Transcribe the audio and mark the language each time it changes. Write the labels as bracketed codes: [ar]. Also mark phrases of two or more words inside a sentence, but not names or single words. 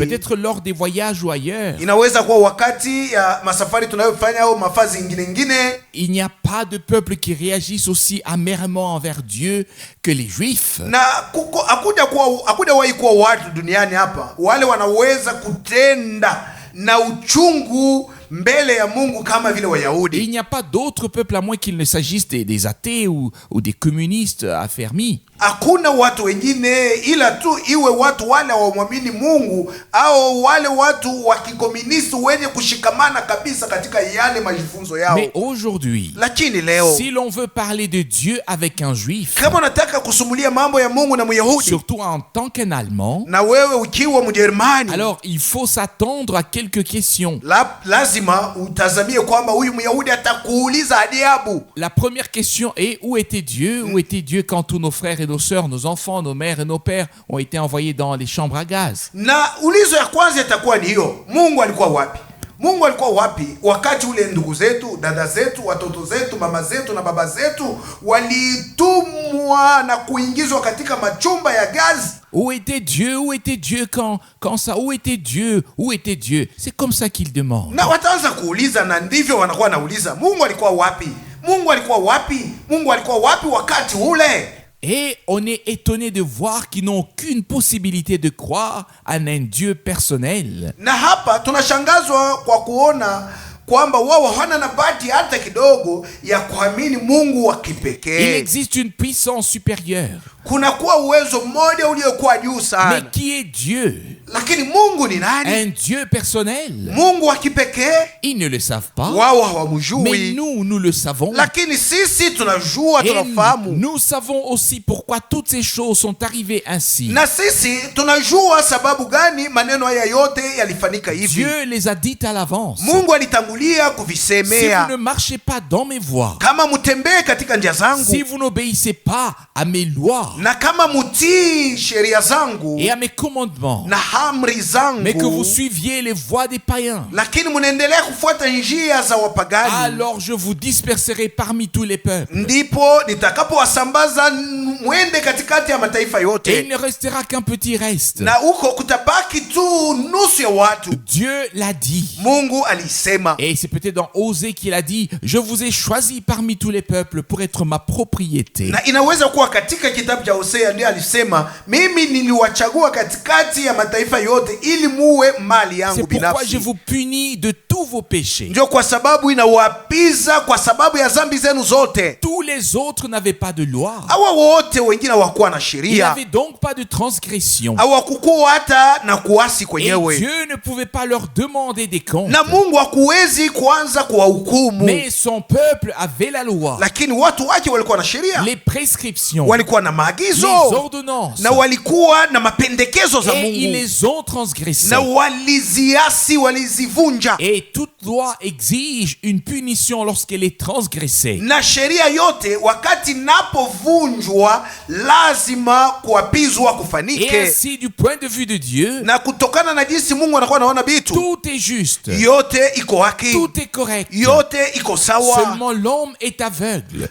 [fr] peut-être lors des voyages ou ailleurs, [sw] inaweza kuwa wakati ya masafari tunayofanya au mafazi ingine, [fr] il n'y a pas de peuple qui réagisse aussi amèrement envers Dieu que les juifs. [sw] na hakujawahi kuwa watu duniani hapa wale wanaweza kutenda na uchungu mbele ya Mungu kama vile [fr] Et [sw] Wayahudi. [fr] il n'y a pas d'autre peuple à moins qu'il ne s'agisse des athées ou des communistes affermis. [sw] Hakuna watu wengine ila tu iwe watu wale wamwamini Mungu au wale watu wa kikomunisti wenye kushikamana kabisa katika yale majifunzo yao. [fr] Mais aujourd'hui, [sw] Lakini leo [fr] si l'on veut parler de Dieu avec un juif, [sw] kama unataka kusumulia mambo ya Mungu na Myahudi, [fr] surtout en tant qu'un Allemand, [sw] na wewe ukiwa Mjerumani, [fr] alors il faut s'attendre à quelques questions. [sw] lazima utazamie kwamba huyu Myahudi atakuuliza ajabu. [fr] La première question est: où était Dieu? Où était Dieu quand tous nos frères et nos sœurs, nos enfants, nos mères et nos pères ont été envoyés dans les chambres à gaz? [sw] Na ulizo ya kwanza itakuwa ni hiyo, Mungu alikuwa wapi? Mungu alikuwa wapi wakati ule ndugu zetu, dada zetu, watoto zetu, mama zetu na baba zetu walitumwa na kuingizwa katika machumba ya gazi? [fr] Où était Dieu? Où était Dieu quand ça? Où était Dieu? Où était Dieu? C'est comme ça qu'il demande. [sw] Na wataanza kuuliza, na ndivyo wanakuwa nauliza, Mungu alikuwa wapi? Mungu alikuwa wapi? Mungu alikuwa wapi wakati ule? [fr] Et on est étonné de voir qu'ils n'ont aucune possibilité de croire en un Dieu personnel. [sw] Na hapa tunashangazwa kwa kuona kwamba wao hawana na bahati hata kidogo ya kuamini Mungu wa [fr] Il [sw] kipekee. [fr] existe une puissance supérieure. [sw] Kuna kuwa uwezo mmoja uliokuwa juu [fr] Mais [sw] sana. [fr] qui est Dieu? [sw] Lakini Mungu ni nani? [fr] Un Dieu personnel? [sw] Mungu wa kipekee? [fr] Ils ne le savent pas. [sw] Wao [fr] Mais [sw] hawamjui. [fr] nous le savons. [sw] Lakini sisi tunajua, [fr] Et [sw] tunafahamu. [fr] nous savons aussi pourquoi toutes ces choses sont arrivées ainsi. [sw] Na sisi tunajua sababu gani maneno haya yote yalifanyika hivi. [fr] Dieu les a dites à l'avance. [sw] Mungu alitangulia [fr] Si vous [sw] kuvisemea. [fr] ne marchez pas dans mes voies, [sw] Kama mutembee katika njia [fr] si [sw] zangu, [fr] vous n'obéissez pas à mes lois [sw] na kama mutii sheria zangu [fr] et à mes commandements, [sw] na amri [fr] mais que vous [sw] zangu, [fr] suiviez les voies des païens, [sw] lakini munaendelea kufuata njia za wapagani, [fr] alors je vous disperserai parmi tous les peuples. [sw] ndipo nitakapowasambaza mwende katikati ya mataifa [fr] Et il [sw] yote, [fr] ne restera qu'un petit reste. [sw] na huko kutabaki tu nusu ya watu. [fr] Dieu l'a dit. [sw] Mungu alisema, [fr] Et c'est peut-être dans Osée qu'il a dit: je vous ai choisi parmi tous les peuples pour être ma propriété. [sw] na inaweza kuwa katika kitabu cha Hosea ndiye alisema, mimi niliwachagua katikati ya mataifa yote ili muwe mali yangu [fr] C'est pourquoi je [sw] binafsi. [fr] vous punis de tous vos péchés. [sw] Ndio kwa sababu inawapiza kwa sababu ya dhambi zenu zote. [fr] Tous les autres n'avaient pas de loi. [sw] Hawa wote wengine hawakuwa na [fr] Il [sw] sheria, [fr] n'avait donc pas de transgression. [sw] hawakukuwa hata na kuasi [fr] Et [sw] kwenyewe, [fr] Dieu ne pouvait pas leur demander des comptes. [sw] na Mungu hakuwezi kuanza kuwahukumu. [fr] Mais son peuple avait la loi, [sw] Lakini watu wake walikuwa na sheria, [fr] les prescriptions, [sw] walikuwa na [fr] les [sw] maagizo, [fr] ordonnances. [sw] na walikuwa na mapendekezo za [fr] Et ils [sw] Mungu, [fr] les ont transgressées. [sw] na waliziasi, walizivunja. [fr] Et toute loi exige une punition lorsqu'elle est transgressée. [sw] Na sheria yote wakati napovunjwa lazima kuapizwa [fr] Et [sw] kufanike. [fr] ainsi, du point de vue de Dieu, [sw] Na kutokana na jinsi Mungu anakuwa anaona vitu, [fr] tout est juste, [sw] yote iko haki, [fr] tout est correct. [sw] yote iko sawa. [fr] Seulement l'homme est aveugle